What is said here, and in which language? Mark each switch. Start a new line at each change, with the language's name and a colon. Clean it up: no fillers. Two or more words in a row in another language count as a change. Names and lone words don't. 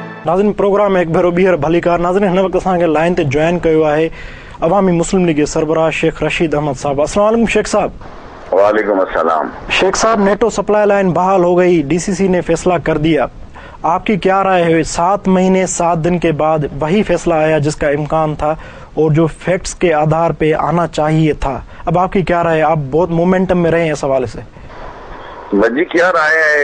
Sindhi: नाज़रीन प्रोग्राम एक भेरो ॿीहर भली कार। नाज़रीन हिन वक़्तु असांखे लाइन ते जॉइन कयो आहे अवामी मुस्लिम लीग के सरबराह शेख रशीद अहमद साहब।
Urdu: السلام علیکم شیخ صاحب. وعلیکم السلام. شیخ صاحب,
English: NATO supply line
Urdu: بحال ہو گئی، ڈی سی سی نے فیصلہ کر دیا، آپ کی کیا رائے ہے? 7 مہینے 7 دن کے بعد وہی فیصلہ آیا جس کا امکان تھا اور جو فیکٹس کے آدھار پہ آنا چاہیے تھا. اب آپ کی کیا رائے ہے? آپ بہت مومینٹم میں رہے ہیں اس حوالے سے. جی کیا رائے ہے?